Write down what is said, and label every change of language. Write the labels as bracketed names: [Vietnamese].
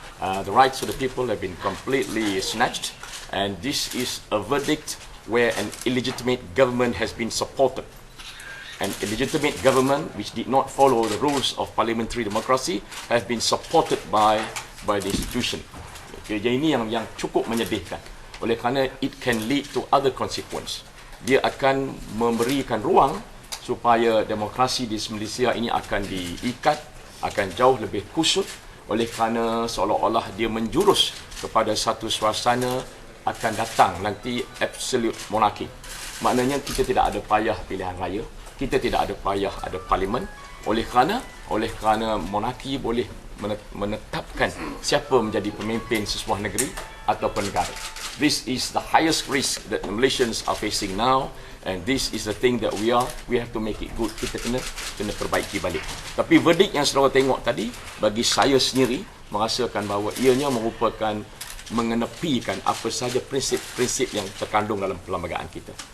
[English] The rights of the people have been completely snatched, and this is a verdict where an illegitimate government has been supported. An illegitimate government which did not follow the rules of parliamentary democracy has been supported by the institution. [Malay] Jadi ini yang cukup menyedihkan. Oleh kerana [English] it can lead to other consequence. [Malay] Dia akan memberikan ruang supaya demokrasi di Malaysia ini akan diikat, akan jauh lebih kusut, oleh kerana seolah-olah dia menjurus kepada satu suasana akan datang nanti absolute monarki. Maknanya kita tidak ada payah pilihan raya, kita tidak ada payah ada parlimen, oleh kerana monarki boleh menetapkan siapa menjadi pemimpin sesebuah negeri ataupun negara. [English] This is the highest risk that the Malaysians are facing now, and this is the thing that we have to make it good. [Malay] Kita kena perbaiki balik. Tapi verdik yang saudara tengok tadi, bagi saya sendiri merasakan bahawa ianya merupakan mengenepikan apa sahaja prinsip-prinsip yang terkandung dalam perlembagaan kita.